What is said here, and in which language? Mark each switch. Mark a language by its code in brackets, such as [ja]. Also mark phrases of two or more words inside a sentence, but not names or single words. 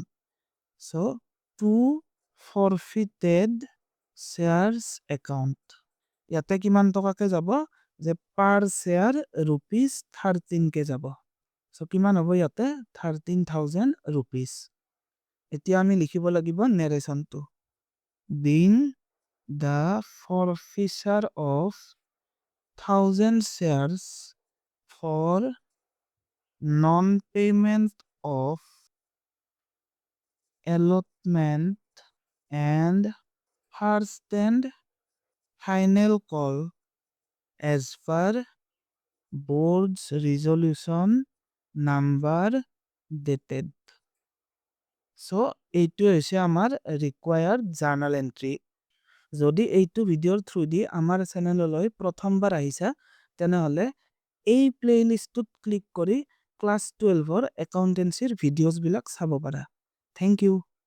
[en] So to forfeited shares account. [as] ইয়াতে কিমান টকাকে যাব? যে [en] per share [as] ₹13কে যাব। চ' কিমান হ'ব ইয়াতে? 13,000 rupees। এতিয়া আমি লিখিব লাগিব নেৰেশ্যনটো। [en] বিং the forfeiture of 1000 shares for non-payment of allotment and first and final call as per board's resolution number dated. [as] So এইটো হৈছে আমাৰ [en] required journal entry। [as] যদি এইটো ভিডিঅ'ৰ [en] through the [as] আমাৰ চেনেললৈ প্ৰথমবাৰ আহিছা তেনেহ'লে এই প্লেলিষ্টটোত ক্লিক কৰি ক্লাছ 12ৰ একাউণ্টেঞ্চিৰ ভিডিঅ'ছবিলাক চাব পাৰা। [en] Thank you.